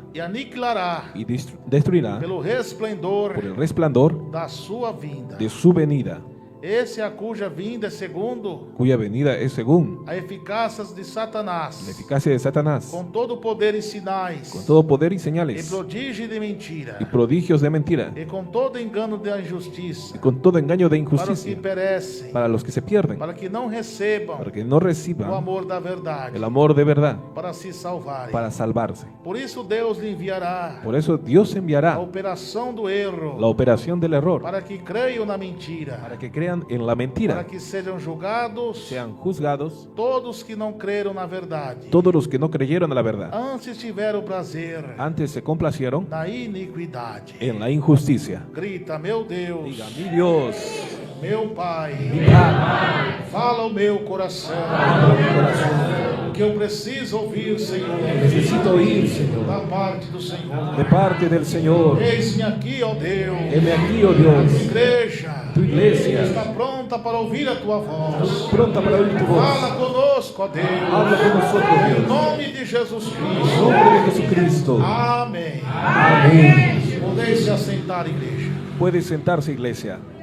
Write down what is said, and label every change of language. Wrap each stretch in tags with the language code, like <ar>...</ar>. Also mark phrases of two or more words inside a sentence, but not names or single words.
<pt>e aniquilará</pt> <es>y destruirá</es> <pt>pelo</pt> <es>por</es> <pt>resplendor</pt> <es>el resplandor</es> <pt>da sua vinda.</pt> <es>de su venida,</es> <pt>Esse a cuja vinda é segundo</pt> <es>cuya venida es según</es> <pt>a eficácia de</pt> <es>la Satanás, eficacia de Satanás,</es> <pt>com todo poder e sinais,</pt> <es>con todo poder y</es> <pt>e</pt> <es>señales</es> <pt>prodígio de mentira,</pt> <es>y prodigios de mentira,</es> <pt>e com todo engano da injustiça,</pt> <es>y con todo engaño de</es> <pt>para os que</pt> <es>injusticia,</es> <pt>perecem,</pt> <es>para los que se pierden,</es> <pt>para que não recebam</pt> <es>para que no</es> <pt>o</pt> <es>reciban</es> <pt>amor da verdade,</pt> <es>el amor de verdad</es> <pt>para se salvarem.</pt> <es>para salvarse.</es> <pt>Por isso Deus lhe enviará</pt> <es>Por eso Dios</es> <pt>a</pt> <es>enviará</es> <pt>operação do erro,</pt> <es>la operación del error</es> <pt>para que creiam na mentira,</pt> <es>para que crean en la mentira,</es> <pt>para que sejam julgados</pt> <es>sean juzgados</es> <pt>todos que não creram na verdade,</pt> <es>todos los que no creyeron a la verdad,</es> <pt>antes tiveram prazer</pt> <es>antes se complacieron</es> <pt>na iniquidade.</pt> <es>en la injusticia.</es> <pt>Grita, meu Deus,</pt> <es>Diga, mi Dios,</es> <pt>meu Pai,</pt> <es>mi Padre,</es> <pt>fala o meu coração, o que eu preciso ouvir, Senhor,</pt> <es>necesito oír, Señor,</es> <pt>da parte do Senhor.</pt> <es>de parte del Señor.</es> <pt>Eis-me aqui, ó Deus,</pt> <es>Heme aquí, oh</es> <pt>a tua</pt> <es>Dios,</es> <pt>igreja</pt> <es>tu iglesia</es> <pt>está pronta para ouvir a tua voz.</pt> <es>pronta para oír tu voz.</es> <pt>Fala conosco, ó Deus,</pt> <es>Habla con nosotros,</es> <pt>em</pt> <es>Dios,</es> <pt>nome de Jesus</pt> <es>en</es> <pt>Cristo.</pt> <es>nombre de Jesucristo.</es> <pt>Amém.</pt> <es>Amén.</es> <pt>Podeis se assentar, igreja.</pt> <es>Puede sentarse, iglesia.</es>